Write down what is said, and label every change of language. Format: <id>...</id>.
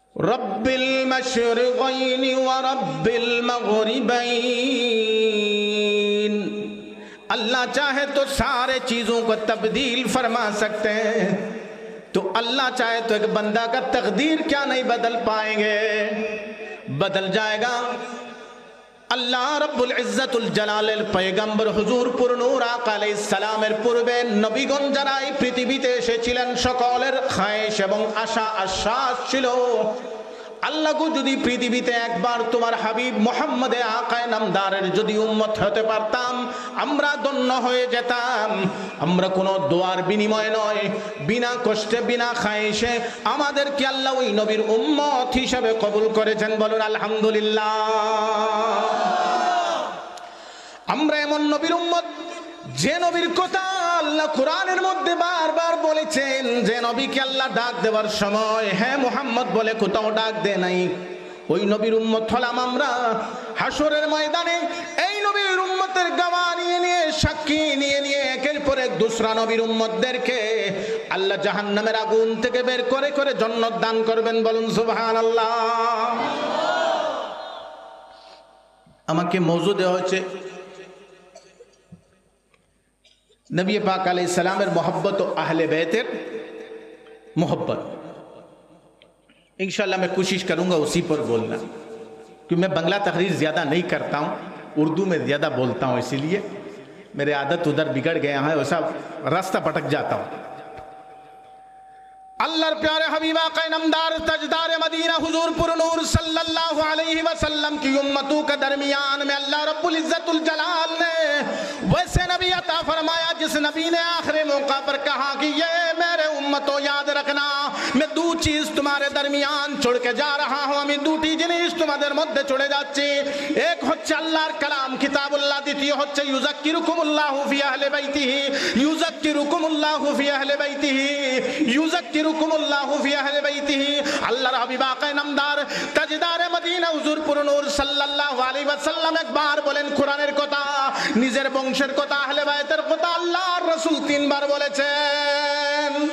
<hi>रब्बिल मशरिक़ैन व रब्बिल मग़रिबैन, अल्लाह चाहे तो सारे चीजों को तब्दील फरमा सकते हैं, तो अल्लाह चाहे तो एक बंदा का तकदीर क्या नहीं बदल पाएंगे, बदल जाएगा।</hi> <bn>अल्लाह रब्बुल इज्जतुल जलालेर पैगम्बर हुजूर पुरनूर आका आलाइहिस सालामेर पूर्वे नबीगण যারা এই পৃথিবীতে এসেছিলেন সকলের খায়েশ এবং আশা আশ্বাস ছিল, আল্লাহ গো যদি পৃথিবীতে একবার তোমার হাবিব মুহাম্মদে আকায়ে নামদারের যদি উম্মত হতে পারতাম, আমরা ধন্য হয়ে যেতাম। আমরা কোনো দোয়ার বিনিময়ে নয়, বিনা কষ্টে, বিনা খায়েশে আমাদেরকে আল্লাহ ওই নবীর উম্মত হিসেবে কবুল করেছেন। বলুন আলহামদুলিল্লাহ। আমরা এমন নবীর উম্মত যে নবীর কথা আল্লাহ কোরআনের মধ্যে বারবার বলেছেন, যে নবীকে আল্লাহ ডাক দেওয়ার সময় হ্যাঁ মুহাম্মদ বলে কোথাও ডাক দেয় নাই। ওই নবীর উম্মত হলাম আমরা। হাসরের ময়দানে এই নবীর উম্মতের গাওয়া নিয়ে নিয়ে, সাক্ষী নিয়ে নিয়ে একের পর এক দুসরা নবীর উম্মতদেরকে আল্লাহ জাহান্নামের আগুন থেকে বের করে করে জান্নাত দান করবেন। বলুন সুবহানাল্লাহ। আমাকে মওযু দেওয়া হয়েছে नबी पाक अलैहिस्सलामेर मोहब्बत और अहले बैतेर मोहब्बत।</bn> <hi>इंशाल्लाह मैं कोशिश करूंगा उसी पर बोलना, क्योंकि मैं बंगला तकरीर ज़्यादा नहीं करता हूँ, उर्दू में ज़्यादा बोलता हूँ, इसीलिए मेरे आदत उधर बिगड़ गया है, वैसा रास्ता भटक जाता हूँ। अल्लाहर प्यारे हबीब आक़ा नामदार तजदार मदीना हुजूर पुरनूर सल्लल्लाहु अलैहि वसल्लम की उम्मतों के दरमियान में अल्लाह रब्बुल इज्जतुल जलाल ने वैसे नबी अता फरमाया जिस नबी ने आखिरी मौका पर कहा कि ये मेरे उम्मतों याद रखना, मैं दो चीज तुम्हारे दरमियान छोड़ के जा रहा हूँ,</hi> <bn>আমি দুটি জিনিস তোমাদের মধ্যে চলে যাচ্ছি। এক হচ্ছে আল্লাহর কালাম কিতাবুল্লাহ, দ্বিতীয় হচ্ছে ইউযাক্কিরুকুমুল্লাহু ফি আহলি বাইতিহি, ইউযাক্কিরুকুমুল্লাহু ফি আহলি বাইতিহি, ইউযাক্কিরুকুমুল্লাহু ফি আহলি বাইতিহি। আল্লাহর হাবিব আকায়ে নামদার তাজদারে মদিনা হুজুর পুরনূর সাল্লাল্লাহু আলাইহি ওয়াসাল্লাম একবার বলেন কোরআনের কথা, নিজের বংশের কথা, আহলে বাইতের কথা আল্লাহর রাসূল তিনবার বলেছেন।</bn>